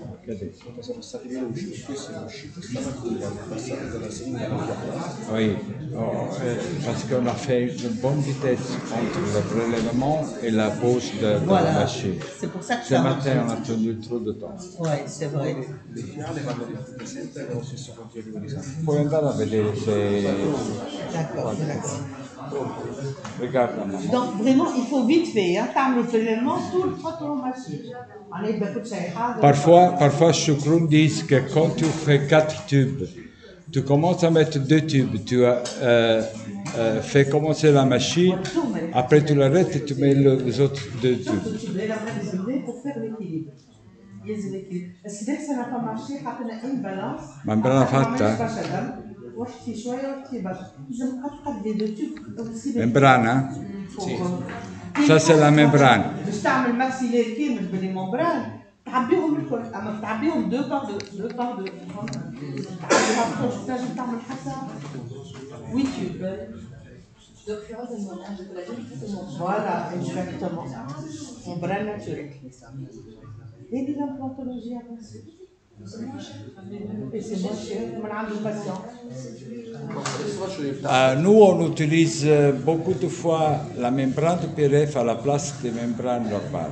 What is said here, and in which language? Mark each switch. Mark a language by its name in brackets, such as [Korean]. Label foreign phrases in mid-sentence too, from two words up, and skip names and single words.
[French] Oui, parce qu'on a fait une bonne vitesse entre le prélèvement et la pose de la machine. C'est pour ça que Ce matin, on a tenu trop de temps. Oui, c'est vrai. [Italian] Puoi andare a vedere se... [French] D'accord, merci. Regarde, maman. Donc vraiment, il faut vite faire, hein, le prélèvement tout le temps machine. Parfois, Choukroun dit que quand tu fais 4 tubes, tu commences à mettre 2 tubes, tu fais commencer la machine, après tu l'arrêtes et tu mets les autres 2 tubes. Pour faire l'équilibre. Parce que dès que ça n'a pas marché, on a une balance. [Italian] Membrana fatta? Membrana? [French] Ça c'est la membrane. [Arabic] باش تعمل ماكسيلير كامل بالممبران تعبيهم الكل اما تعبيهم دو باغ دو تعبيها بروش تنجم تعمل حتى 8 تيوب. [French] Voilà, exactement. Membrane naturelle. Et de l'implantologie avancée. Et c'est moins cher, on a un patient. Nous, on utilise beaucoup de fois la membrane de PRF à la place des membranes normales.